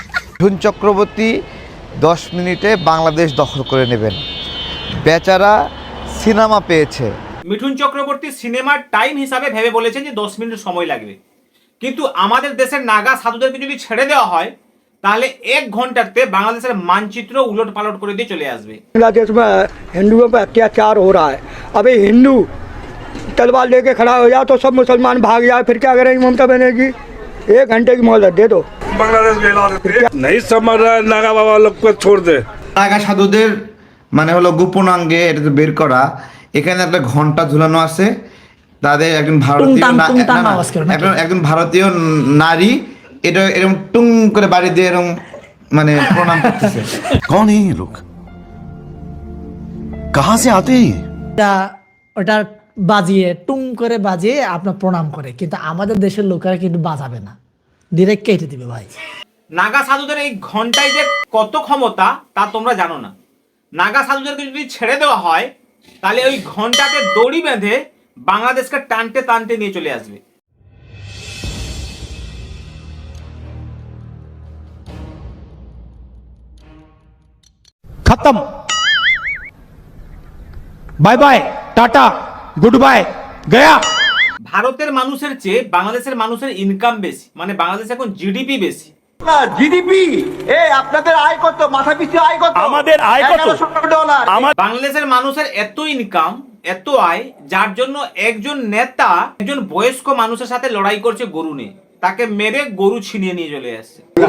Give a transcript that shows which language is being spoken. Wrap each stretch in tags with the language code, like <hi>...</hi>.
<bn>মিঠুন চক্রবর্তী 10 মিনিটে বাংলাদেশ দখল করে নেবেন, বেচারা সিনেমা পেয়েছে। মিঠুন চক্রবর্তী সিনেমার টাইম হিসাবে ভেবে বলেছেন যে 10 মিনিট সময় লাগবে, কিন্তু আমাদের দেশের নাগা সাধুদেরকে যদি ছেড়ে দেওয়া হয় তাহলে 1 ঘন্টাতে বাংলাদেশের মানচিত্র উলট পালট করে দিয়ে চলে আসবে।</bn> <hi>बांग्लादेश में हिंदुओं पर अत्याचार हो रहा है, अभी हिंदू तलवार लेके खड़ा हो जाए तो सब मुसलमान भाग जाए, फिर क्या करेंगी ममता बनर्जी? 1 घंटे की मोहलत दे दो। বাংলাদেশ नहीं समझ रहा है, नागा बाबा लोग को छोड़ दे।</hi> <bn>নাগা সাধুদের মানে হলো গোপনাঙ্গে এটা তো বের করা, এখানে একটা ঘন্টা ঝুলানো আছে, তাদের একজন ভারতীয় একজন ভারতীয় নারী এটা এরকম টুং করে বাড়ি দিয়ে এরকম মানে প্রণাম করতেছে।</bn> <hi>कौन है ये लोग, कहां से आते हैं?</hi> <bn>ওটা বাজিয়ে টুং করে বাজিয়ে আপনার প্রণাম করে, কিন্তু আমাদের দেশের লোকেরা কিন্তু বাজাবে না, ডিরেক্ট কেটে দিবে ভাই। নাগা সাধুদের এই ঘন্টায় যে কত ক্ষমতা তা তোমরা জানো না। নাগা সাধুদেরকে যদি ছেড়ে দেওয়া হয় তাহলে ওই ঘন্টাতে দড়ি বেঁধে বাংলাদেশকে টানতে টানতে নিয়ে চলে আসবে।</bn> <hi>खत्म, bye bye, Tata, good bye, गया।</hi> <bn>ভারতের মানুষের চেয়ে বাংলাদেশের মানুষের ইনকাম বেশি, মানে বাংলাদেশে এখন জিডিপি বেশি। জিডিপি আপনাদের আয় কত, মাথা পিছু আয় কত? আমাদের আয় কত? বাংলাদেশের মানুষের এত ইনকাম, এত আয়, যার জন্য একজন নেতা একজন বয়স্ক মানুষের সাথে লড়াই করছে গরু নিয়ে, তাকে মেরে গরু ছিনিয়ে নিয়ে চলে আসছে।</bn>